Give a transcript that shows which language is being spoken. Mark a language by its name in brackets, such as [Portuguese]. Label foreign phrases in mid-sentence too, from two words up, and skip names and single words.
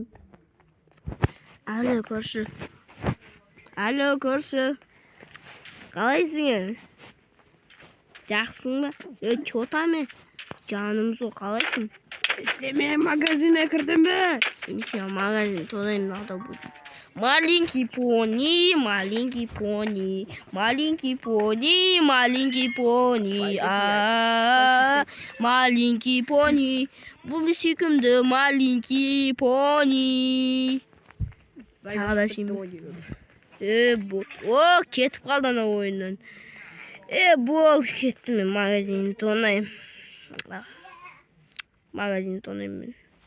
[Kazakh] Алло, көрші. Қалайсың? Жақсың ба? [Russian] Чё там? [Kazakh] Жаным сол, қалайсың? Мен магазинге кірдім бе? Мен магазин тонайым, [Russian] надо будет. Маленький пони. Маленький пони. [Kazakh] Бұл сүйкімді [Russian] маленький пони. [Kazakh] Кетіп қалды ана ойыннан. Бол, кеттім мен магазин тонайым. Магазин тонайым мен.